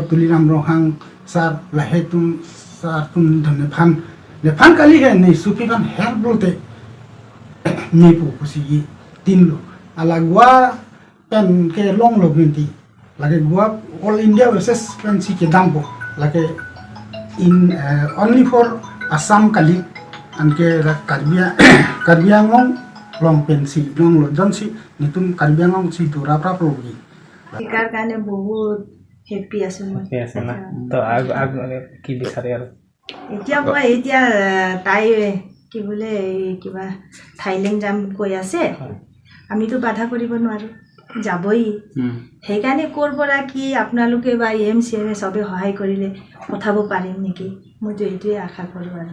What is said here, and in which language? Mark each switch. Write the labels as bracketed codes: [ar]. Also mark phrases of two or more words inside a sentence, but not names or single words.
[mjw] Tuliram Rohang Sar Lahetum Sar tum Nephan kali hai nei supikan help bolte nepu kusi tinlo ala gua pen ke long lo binti lage gua [en] all India versus [mjw] pen si ke dampo lage [en] in only for Assam [mjw] kali anke Karbiangong long pensi long lo jansi nitum Karbiangong si dura praprogi [as] শিকাৰ কাৰণে বহুত হেপী আছো মই ঠিক আছে না তো আগ কি বিচাৰে আৰু এতিয়া মই এতিয়া তাই কি বোলে কিবা থাইলেণ্ড যাম কৈ আছে আমিতো বাধা কৰিব নোৱাৰো যাবই সেইকাৰণে ক'ৰ পৰা কি আপোনালোকে বা এমচিএমে সবে সহায় কৰিলে পঠাব পাৰিম নেকি মইতো এইটোৱে আশা কৰোঁ আৰু